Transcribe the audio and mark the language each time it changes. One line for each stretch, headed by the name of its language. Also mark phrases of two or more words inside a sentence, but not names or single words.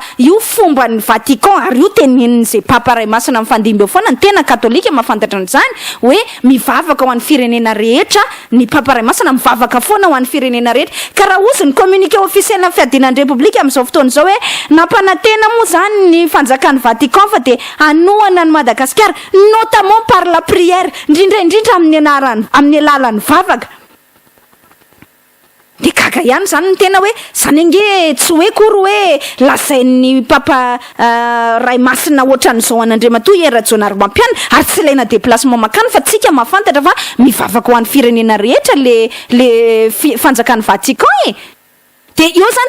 Malagasy: io fomba ny Vatican ary io tenenin'izay papa Ray Masina mifandimby eo foana ny tena katolika mahafantatra an'izany hoe mivavaka ho an'ny firenena rehetra, ny papa Ray Masina mivavaka foana ho an'ny firenena rehetra ka raha ozy ny
French: communiqué officiel
Malagasy: ny fiadinan'ny Repoblika amin'izao fotoana izao hoe nampanantena moa zany ny fanjakan'ny Vatican fa de anohana ny Madagasikara
French: notamment par la prière
Malagasy: indrindra amin'ny alalan'ny vavaka. De gaga ihany zany ny tena hoe zany ange tsy hoe kory hoe lazain'ny papa Ray Masina ohatran'izao an'Andriamatoa Era-Jonary Mampiana ary tsy ilaina déplacement makany fa tsika mahafantatra fa mivavaka ho an'ny firenena rehetra le fanjakan'ny Vatican de io zany